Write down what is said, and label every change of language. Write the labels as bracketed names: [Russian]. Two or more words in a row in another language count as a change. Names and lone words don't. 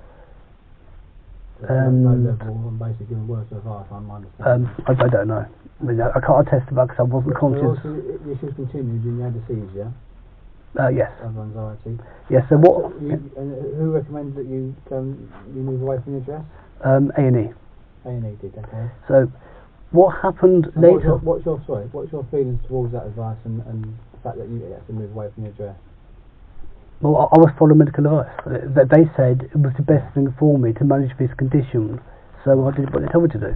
[English] Basically giving words of advice, I don't know. I mean, I can't attest to that because I wasn't conscious. So the issues continued and you had a seizure? Yes. Of anxiety? Yes, so what... who recommended that you move away from your address? A&E. A&E did, okay. So, what happened later... What's your feelings towards that advice and the fact that you had to move away from your address? Well, I was following medical advice. They said it was the best thing for me to manage this condition, so I did what they told me to do.